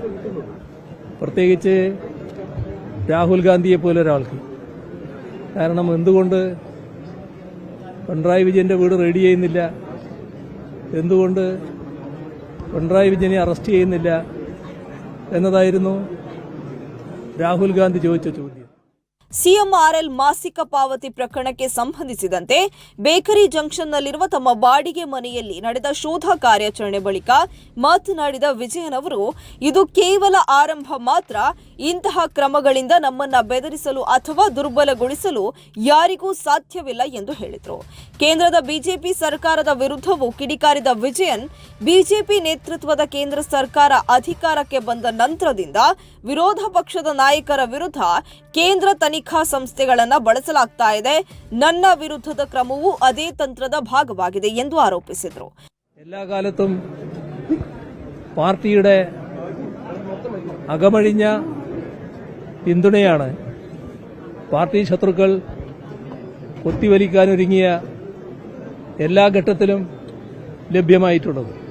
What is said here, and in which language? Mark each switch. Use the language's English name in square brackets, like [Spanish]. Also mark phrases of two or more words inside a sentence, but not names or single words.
[Malayalam] പ്രത്യേകിച്ച് രാഹുൽ ഗാന്ധിയെ പോലെ ഒരാൾക്ക്. കാരണം എന്തുകൊണ്ട് പിണറായി വിജയന്റെ വീട് റെഡി ചെയ്യുന്നില്ല, എന്തുകൊണ്ട് പിണറായി വിജയനെ അറസ്റ്റ് ചെയ്യുന്നില്ല എന്നതായിരുന്നു ರಾಹುಲ್ ಗಾಂಧಿ ചോദിച്ച ചോദ്യം. [Kannada] ಸಿಎಂಆರ್ಎಲ್ ಮಾಸಿಕ ಪಾವತಿ ಪ್ರಕರಣಕ್ಕೆ ಸಂಬಂಧಿಸಿದಂತೆ ಬೇಕರಿ ಜಂಕ್ಷನ್ನಲ್ಲಿರುವ ತಮ್ಮ ಬಾಡಿಗೆ ಮನೆಯಲ್ಲಿ ನಡೆದ ಶೋಧ ಕಾರ್ಯಾಚರಣೆ ಬಳಿಕ ಮಾತನಾಡಿದ ವಿಜಯನ್ ಅವರು, ಇದು ಕೇವಲ ಆರಂಭ ಮಾತ್ರ. ಇಂತಹ ಕ್ರಮಗಳಿಂದ ನಮ್ಮನ್ನ ಬೆದರಿಸಲು ಅಥವಾ ದುರ್ಬಲಗೊಳಿಸಲು ಯಾರಿಗೂ ಸಾಧ್ಯವಿಲ್ಲ ಎಂದು ಹೇಳಿದರು. ಕೇಂದ್ರದ ಬಿಜೆಪಿ ಸರ್ಕಾರದ ವಿರುದ್ಧವೂ ಕಿಡಿಕಾರಿದ ವಿಜಯನ್, ಬಿಜೆಪಿ ನೇತೃತ್ವದ ಕೇಂದ್ರ ಸರ್ಕಾರ ಅಧಿಕಾರಕ್ಕೆ ಬಂದ ನಂತರದಿಂದ ವಿರೋಧ ಪಕ್ಷದ ನಾಯಕರ ವಿರುದ್ಧ ಕೇಂದ್ರ ತನಿಖಾ ಸಂಸ್ಥೆಗಳನ್ನು ಬಳಸಲಾಗ್ತಾ ಇದೆ. ನನ್ನ ವಿರುದ್ಧದ ಕ್ರಮವೂ ಅದೇ ತಂತ್ರದ ಭಾಗವಾಗಿದೆ ಎಂದು ಆರೋಪಿಸಿದರು. [Malayalam] എല്ലാ കാലത്തും പാർട്ടിയുടെ അകമഴിഞ്ഞ പിന്തുണയാണ് പാർട്ടി ശത്രുക്കൾ കൊത്തിവലിക്കാനൊരുങ്ങിയ എല്ലാ ഘട്ടത്തിലും ലഭ്യമായിട്ടുള്ളത്.